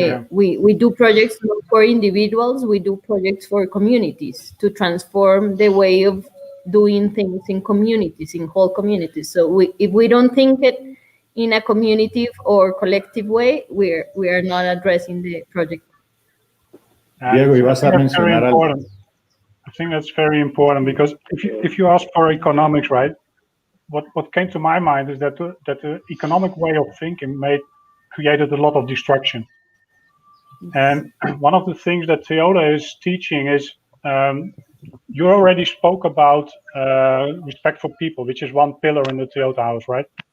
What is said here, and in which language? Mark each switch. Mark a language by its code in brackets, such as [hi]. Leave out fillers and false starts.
[en] We do projects not for individuals, we do projects for communities to transform the way of doing things in communities, in whole communities. So if we don't think it in a community or collective way, we are not addressing the project. [es] Diego, ibas a mencionar algo. [en] I think that's very important, because if you ask for economics, right, what came to my mind is that the economic way of thinking created a lot of destruction. And one of the things that Toyota is teaching is, you already spoke about respect for people, which is one pillar in the Toyota house, right?